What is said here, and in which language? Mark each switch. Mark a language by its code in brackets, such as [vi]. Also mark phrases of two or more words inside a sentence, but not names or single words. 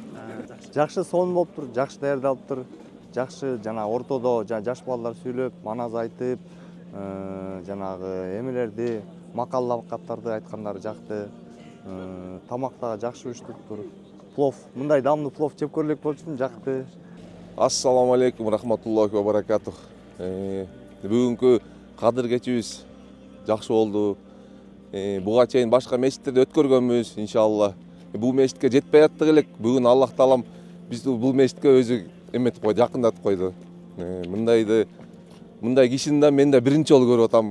[ky] Жакшы сон болуптур, жакшы даярдалыптыр. Жакшы жана ортодо жаш балдар сүйлөп, маназ айтып, жанагы эмелерди, макал лакаттарды айткандары жакты. Тамак дагы жакшы уюштуруптур. Плов, мындай даамдуу плов жеп көрөлүк болчумун, жакты. [ar] السلام عليكم ورحمة الله وبركاته. [ky] Бүгүнкү кадыр кечибиз жакшы болду. Буга чейин башка мечиттерде өткөргөнбүз, иншалла. Бул мечитке жетпей аттык элек. Бүгүн Аллах таалам бизди бул мечитке өзү эметип койду, жакындатып койду. Мындай кишини да мен да биринчи жолу көрүп атам.